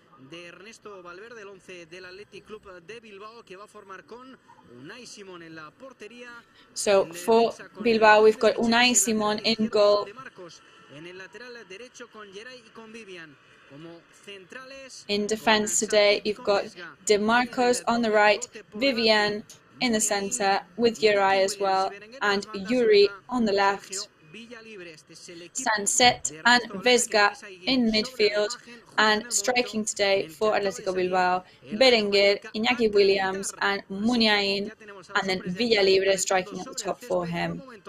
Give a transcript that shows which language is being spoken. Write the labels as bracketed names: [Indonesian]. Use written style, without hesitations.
[Spanish] De Ernesto Valverde, el 11 del Athletic Club de Bilbao, que va a formar con Unai Simón en la portería. [English] So for Bilbao we've got Unai Simón in goal. [Spanish] En el lateral derecho con Geray y con Vivian. Como centrales. [English] In defence today you've got De Marcos on the right, Vivian in the centre with Geray as well, and Yuri on the left. Sanset and Vesga in midfield, and striking today for Atlético Bilbao, Berenguer, Iñaki Williams and Muniain, and then Villalibre striking at the top for him.